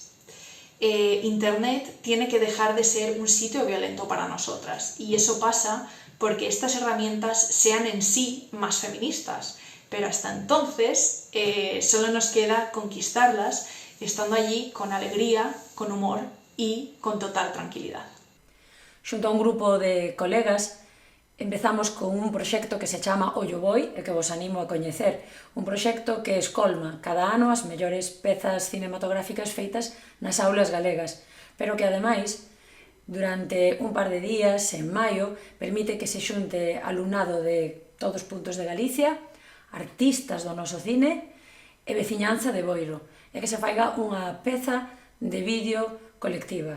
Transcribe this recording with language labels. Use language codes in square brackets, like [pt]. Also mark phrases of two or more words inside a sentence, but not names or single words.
[es] Internet tiene que dejar de ser un sitio violento para nosotras, y eso pasa porque estas herramientas sean en sí más feministas, pero hasta entonces solo nos queda conquistarlas estando allí con alegría, con humor y con total tranquilidad. [gl] Xunto a un grupo de colegas empezamos con un proxecto que se chama Ollo Boi e que vos animo a coñecer. Un proxecto que escolma cada ano as mellores pezas cinematográficas feitas nas aulas galegas, pero que ademais, durante un par de días, en maio, permite que se xunte alumnado de todos os puntos de Galicia, artistas do noso cine e veciñanza de Boiro, e que se faiga unha peza de vídeo colectiva.